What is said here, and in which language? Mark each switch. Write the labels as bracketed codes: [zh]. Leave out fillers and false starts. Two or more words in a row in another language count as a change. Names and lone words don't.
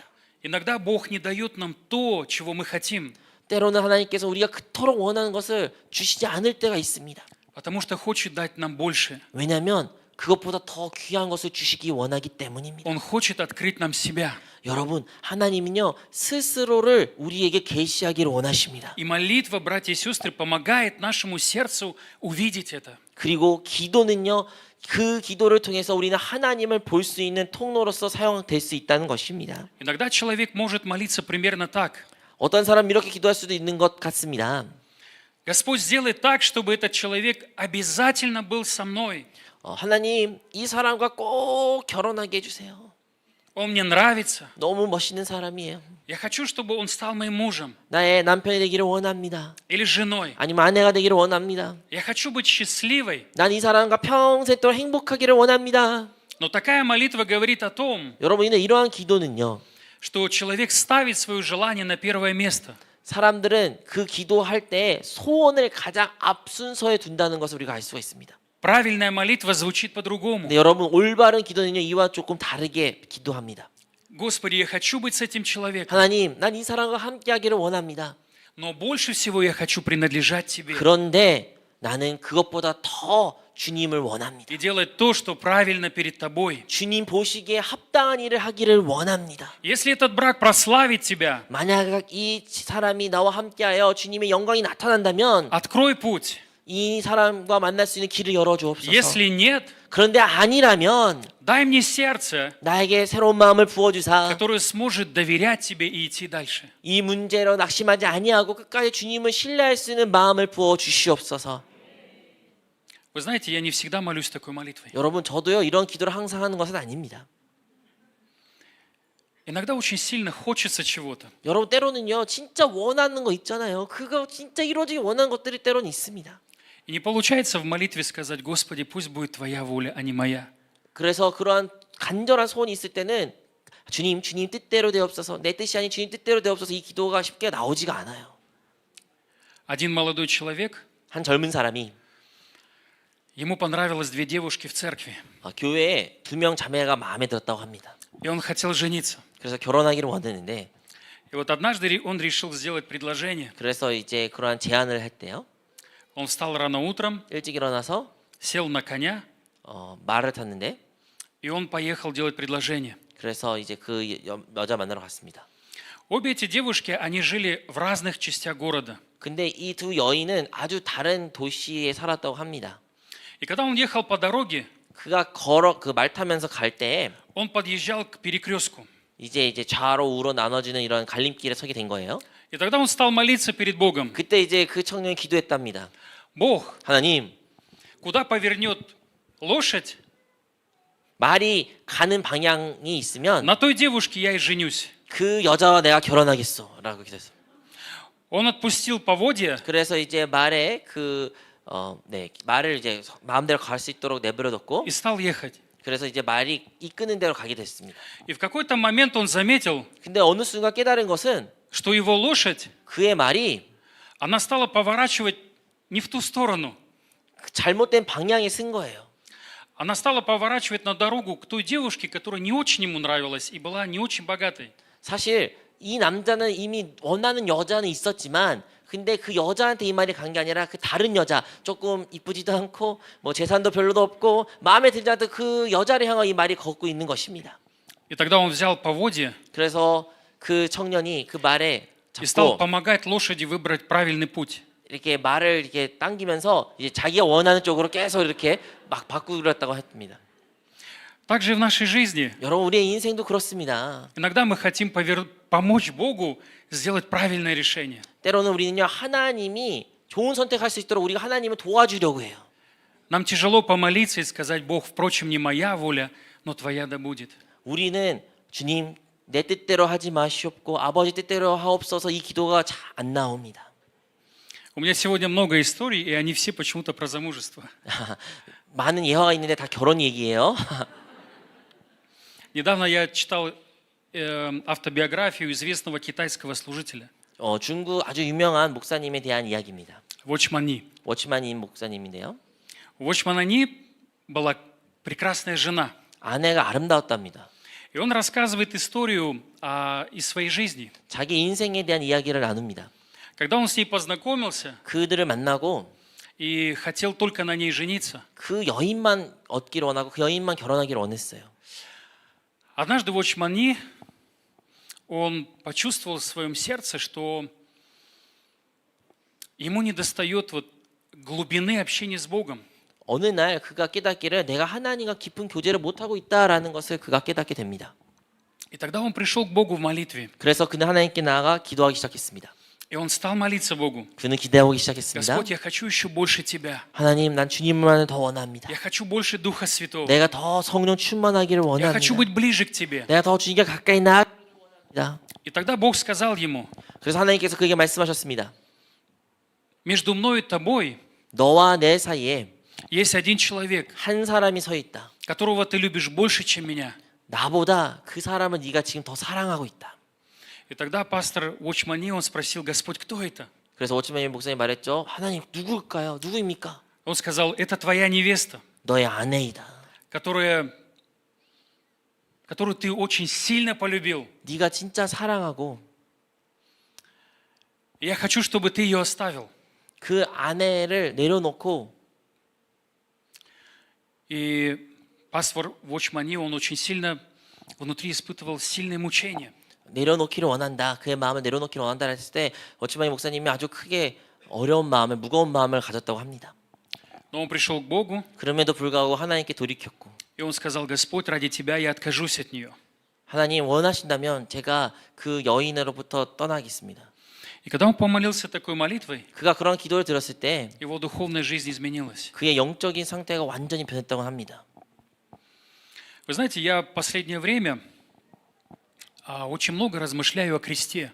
[ru] Иногда Бог не дает нам то, чего мы хотим, [ko] 때로는 하나님께서 우리가 그토록 원하는 것을 주시지 않을 때가 있습니다. [ru] потому что хочет дать нам больше. [ko] 왜냐하면 그것보다 더 귀한 것을 주시기 원하기 때문입니다. [ru] Он хочет открыть нам себя. [ko] 여러분, 하나님은요, 스스로를 우리에게 계시하기를 원하십니다. [ru] И молитва, братья и сестры, помогает нашему сердцу увидеть это. [ko] 그리고 기도는요, 그 기도를 통해서 우리는 하나님을 볼 수 있는 통로로서 사용될 수 있다는 것입니다. [ru] Иногда человек может молиться примерно так: [ko] 어떤 사람 이렇게 기도할 수도 있는 것 같습니다. [ru] Господь, сделай так, чтобы этот человек обязательно был со мной. [ko] 하나님, 이 사람과 꼭 결혼하게 해주세요. [ru] Он мне нравится. [ko] 너무 멋있는 사람이에요. [ru] Я хочу, чтобы он стал моим мужем [ko] 나의 남편이 되기를 원합니다. [ru] или женой. [ko] 아니면 아내가 되기를 원합니다. [ru] Я хочу быть счастливой. [ko] 난 이 사람과 평생 동안 행복하기를 원합니다. [ru] Но такая молитва говорит о том, [ko] 여러분, 이러한 기도는요, [ru] что человек ставит свое желание на первое место. [ko] 사람들은 그 기도할 때 소원을 가장 앞순서에 둔다는 것을 우리가 알 수가 있습니다. [ru] Правильная молитва звучит по-другому. [ko] 근데 여러분, 올바른 기도는요, 이와 조금 다르게 기도합니다. [ru] Господи, я хочу быть с этим человеком, [ko] 하나님, 난 이 사람과 함께하기를 원합니다. [ru] но больше всего я хочу принадлежать Тебе [ko] 그런데 나는 그것보다 더 주님을 원합니다. [ru] и делать то, что правильно перед Тобой. [ko] 주님 보시기에 합당한 일을 하기를 원합니다. [ru] Если этот брак прославит Тебя, [ko] 만약 이 사람이 나와 함께하여 주님의 영광이 나타난다면 [ru] открой путь. [ko] 이 사람과 만날 수 있는 길을 열어주옵소서. [ru] Если нет, [ko] 그런데 아니라면 [ru] дай мне сердце, [ko] 나에게 새로운 마음을 부어주사 [ru] которое сможет доверять Тебе и идти дальше. [ko] 이 문제로 낙심하지 아니하고 끝까지 주님을 신뢰할 수 있는 마음을 부어 주시옵소서. [ru] Вы знаете, я не всегда молюсь такой молитвой. [ko] 여러분, 저도요, 이런 기도를 항상 하는 것은 아닙니다. [ru] Иногда очень сильно хочется чего-то. [ko] 여러분, 때로는요, 진짜 원하는 거 있잖아요. 그거 진짜 이루어지기 원하는 것들이 때로는 있습니다. [ru] И не получается в молитве сказать: Господи, пусть будет Твоя воля, а не моя. [ko] 그래서 그러한 간절한 소원이 있을 때는 주님 뜻대로 되옵소서, 내 뜻이 아닌 주님 뜻대로 되옵소서, 이 기도가 쉽게 나오지가 않아요. [ru] Один молодой человек, [ko] 한 젊은 사람이 [ru] ему понравилось две девушки в церкви, [ko] 교회에 2명 자매가 마음에 들었다고 합니다. [ru] и он хотел жениться. [ko] 그래서 결혼하기를 원했는데, [ru] И вот однажды он решил сделать предложение. [ko] 그래서 이제 그러한 제안을 할 때요, [ru] Он встал рано утром, [ko] 일찍 일어나서 [ru] сел на коня, [ko] 말을 탔는데, [ru] и он поехал делать предложение. [ko] 그래서 이제 그 여자 만나러 갔습니다. [ru] Обе эти девушки, они жили в разных частях города. [ko] 근데 이 두 여인은 아주 다른 도시에 살았다고 합니다. [ru] И когда он ехал по дороге, [ko] 그가 그 말 타면서 갈 때 [ru] он подъезжал к перекрестку. [ko] 이제 좌로 우로 나눠지는 이런 갈림길에 서게 된 거예요. [ru] И тогда он стал молиться перед Богом. [ko] 그때 이제 그 청년이 기도했답니다. [ru] Бог, [ko] 하나님, [ru] куда повернет лошадь, [ko] 말이 가는 방향이 있으면 [ru] на той девушке я и женюсь. [ko] 그 여자와 내가 결혼하겠어라고 기도했어요. [ru] Он отпустил поводья, [ko] 그래서 이제 말에 말을 이제 마음대로 갈 수 있도록 내버려뒀고, [ru] и стал ехать. [ko] 그래서 이제 말이 이끄는 대로 가게 됐습니다. [ru] И в какой-то момент он заметил, [ko] 근데 어느 순간 깨달은 것은 [ru] что его лошадь, [ko] 그의 말이 [ru] она стала поворачивать не в ту сторону. [ko] 잘못된 방향에 쓴 거예요. [ru] Она стала поворачивать на дорогу к той девушке, которая не очень ему нравилась и была не очень богатой. [ko] 사실 이 남자는 이미 원하는 여자는 있었지만 근데 그 여자한테 이 말이 간 게 아니라 그 다른 여자, 조금 이쁘지도 않고 뭐 재산도 별로도 없고 마음에 들지 않던 그 여자를 향한 이 말이 걷고 있는 것입니다. [ru] И тогда он взял поводья [ko] 그래서 그 청년이 그 말에 [ru] и стал [ko] 잡고 [ru] помогать лошади выбрать правильный путь. [ko] 이렇게 말을 이렇게 당기면서 이제 자기가 원하는 쪽으로 계속 이렇게 막 바꾸려고 했습니다. [ru] Также и в нашей жизни [ko] 여러분 우리의 인생도 그렇습니다. [ru] иногда мы хотим помочь Богу сделать правильное решение. [ko] 때로는 우리는요 하나님이 좋은 선택할 수 있도록 우리가 하나님을 도와주려고 해요. [ru] Нам тяжело помолиться и сказать: Бог, впрочем, не моя воля, но твоя да будет. [ko] 우리는 주님 내 뜻대로 하지 마시옵고 아버지 뜻대로 하옵소서 이 기도가 잘 안 나옵니다. [ru] У меня сегодня много историй, и они все почему-то про замужество. [ko] 많은 예화가 있는데 다 결혼 얘기예요. [ru] Недавно я читал автобиографию известного китайского служителя, [ko] 중국 아주 유명한 목사님에 대한 이야기입니다. [ru] Watchman Nee. [ko] 워치만인 목사님인데요. [ru] У Watchman Nee была прекрасная жена. [ko] 아내가 아름다웠답니다. [ru] И он рассказывает историю из своей жизни. [ko] 자기 인생에 대한 이야기를 나눕니다. [ru] Когда он с ней познакомился [ko] 그들을 만나고 [ru] и хотел только на ней жениться, [ko] 그 여인만 얻기를 원하고 그 여인만 결혼하기를 원했어요. [ru] однажды Watchman Nee, он почувствовал в своем сердце, что ему недостает вот глубины общения с Богом. [ko] 어느 날 그가 깨닫기를 내가 하나님과 깊은 교제를 못하고 있다라는 것을 그가 깨닫게 됩니다. [ru] И тогда он пришел к Богу в молитве. [ko] 그래서 그는 하나님께 나아가 기도하기 시작했습니다. [ru] И он стал молиться Богу. [ko] 그는 기도하기 시작했습니다. [ru] Господь, я хочу еще больше Тебя. [ko] 하나님, 난 주님만을 더 원합니다. [ru] Я хочу больше Духа Святого. [ko] 내가 더 성령 충만하기를 [ru] Я хочу [ko] 원합니다. [ru] быть ближе к Тебе. [ko] 내가 더 주님께 가까이 나아가기를 원합니다. [ru] И тогда Бог сказал ему: [ko] 그래서 하나님께서 그에게 말씀하셨습니다. [ru] между мною и тобой [ko] 너와 내 사이에 [ru] есть один человек, [ko] 한 사람이 서 있다. [ru] которого ты любишь больше, чем меня. [ko] 나보다 그 사람을 네가 지금 더 사랑하고 있다. [ru] И тогда пастор Watchman Nee, он спросил: Господь, кто это? [ko] 그래서 오치맨 목사님 말했죠. 하나님 누구일까요? 누구입니까? [ru] Он сказал: это твоя невеста, [ko] 너의 아내이다. [ru] которую ты очень сильно полюбил. [ko] 네가 진짜 사랑하고 [ru] И я хочу, чтобы ты ее оставил. [ko] 그 아내를 내려놓고 [ru] И пастор Watchman Nee, он очень сильно внутри испытывал сильные мучения. [ko] 내려놓기를 원한다. 그의 마음을 내려놓기를 원한다 했을 때 오치맨 목사님이 아주 크게 어려운 마음을 무거운 마음을 가졌다고 합니다. [ru] Но он пришел к Богу, [ko] 그럼에도 불구하고 하나님께 돌이켰고 [ru] и он сказал: Господь, ради тебя я откажусь от нее. [ko] 하나님 원하신다면 제가 그 여인으로부터 떠나겠습니다. [ru] И когда он помолился такой молитвой, [ko] 그가 그런 기도를 들었을 때 [ru] его духовная жизнь изменилась. [ko] 그의 영적인 상태가 완전히 변했다고 합니다. [ru] Вы знаете, я в последнее время очень много размышляю о кресте.